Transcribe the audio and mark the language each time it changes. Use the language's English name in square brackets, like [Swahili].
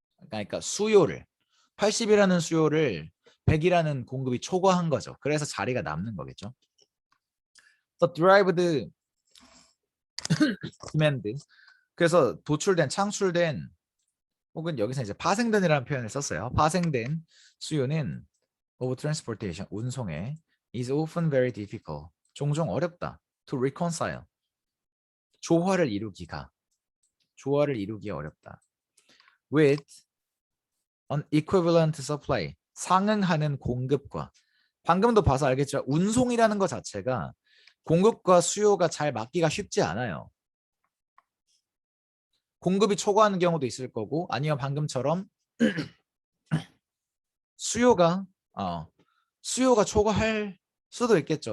[Korean] 그러니까 수요를 80이라는 수요를 100이라는 공급이 초과한 거죠. 그래서 자리가 남는 거겠죠. [English] The derived demand. [Korean] 그래서 도출된, 창출된 혹은 여기서 이제 파생된이라는 표현을 썼어요. 파생된 수요는 of transportation, 운송에 is often very difficult, 종종 어렵다. to reconcile, 조화를 이루기가 어렵다. [English] with an equivalent supply, 상응하는 공급과. [Korean] 방금도 봐서 알겠지만 운송이라는 것 자체가 공급과 수요가 잘 맞기가 쉽지 않아요. 공급이 초과하는 경우도 있을 거고 아니면 방금처럼 수요가 초과할 수도 있겠죠.